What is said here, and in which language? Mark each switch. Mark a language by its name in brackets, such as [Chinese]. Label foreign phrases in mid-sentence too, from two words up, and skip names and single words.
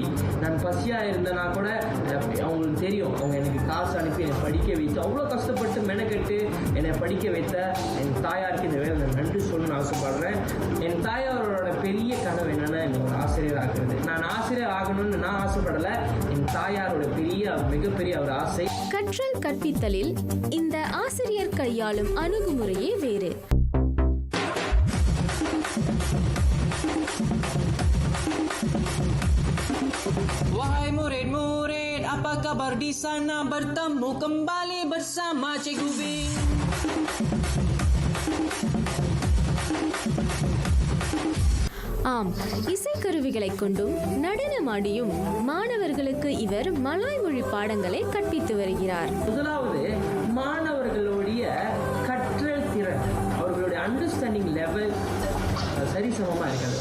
[Tamil] நான் பசியாக இருந்தேன்னா கூட அவங்களுக்கு தெரியும், அவங்க எனக்கு காசு அனுப்பி என்னை படிக்க வைத்து அவ்வளோ கஷ்டப்பட்டு மெனக்கெட்டு என்னை படிக்க வைத்த என் தாயாருக்கு இந்த வேலை நான் நன்றி சொல்லணும்னு ஆசைப்படுறேன். என் தாயாரோட பெரிய கனவு என்னென்னா என்னை ஒரு ஆசிரியர் ஆக்குறது. நான் ஆசிரியர் ஆகணும்னு நான் ஆசைப்படலை, என் தாயாரோட மிகப்பெரிய ஒரு ஆசை. கற்றல் கற்பித்தலில் இந்த ஆசிரியர் கையாளும் அணுகுமுறையே வேறு. [Malay] Wahai murid-murid, apa kabar di sana? Bertemu kembali bersama Cikgu Bing. [Tamil] ஆம், இசைக்கருவிகளை கொண்டும் நடனமாடியும் மாணவர்களுக்கு இவர் மலாய் மொழி பாடங்களை கற்பித்து வருகிறார். முதலாவது மாணவர்களுடைய கற்றல் திறன், அவர்களுடைய [English] understanding level [Tamil] சரிசமமாக இருக்காது.